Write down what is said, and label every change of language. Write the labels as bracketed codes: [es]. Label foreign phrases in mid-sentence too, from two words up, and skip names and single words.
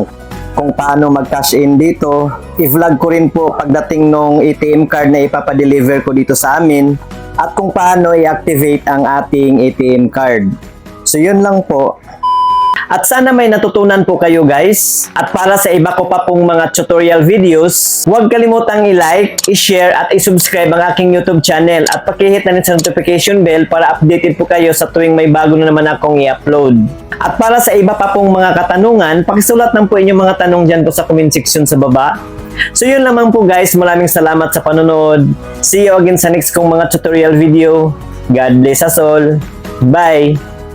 [tl] Kung paano mag-cash in dito, i-vlog ko rin po pagdating nung [en] ATM card [tl] na ipapadeliver ko dito sa amin at kung paano i-activate ang ating [en] ATM card. [tl] So yun lang po. At sana may natutunan po kayo guys. At para sa iba ko pa pong mga [en] tutorial videos, [tl] huwag kalimutang i-like, i-share at i-subscribe ang aking YouTube channel at pakihit na rin sa [en] notification bell [tl] para updated po kayo sa tuwing may bago na naman akong i-upload. At para sa iba pa pong mga katanungan, pakisulat lang po inyong mga tanong dyan po sa [en] comment section [tl] sa baba. So yun lamang po guys, maraming salamat sa panonood. [en] See you again sa next [tl] kong mga [en] tutorial video. God bless us all. Bye!